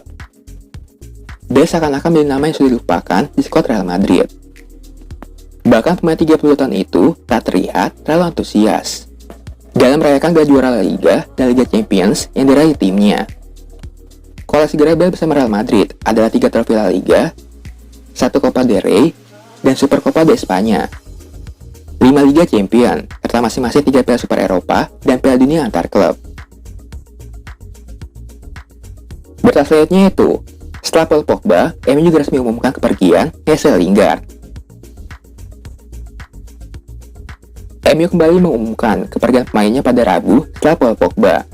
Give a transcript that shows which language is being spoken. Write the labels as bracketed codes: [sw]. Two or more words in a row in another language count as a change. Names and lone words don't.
[id] Bale seakan-akan menjadi nama yang sudah dilupakan di skuad Real Madrid. Bahkan pemain 30 tahun itu tak terlihat terlalu antusias dalam merayakan gelar juara La Liga dan Liga Champions yang diraih timnya. Koleksi Gareth Bale bersama Real Madrid adalah 3 trofi La Liga, 1 Copa del Rey, dan Super Copa de España, 5 Liga Champions, serta masing-masing 3 Piala Super Eropa dan Piala Dunia antar klub. Berita selanjutnya itu, setelah Paul Pogba, MU juga resmi mengumumkan kepergian Jesse Lingard. MU kembali mengumumkan kepergian pemainnya pada Rabu setelah Paul Pogba.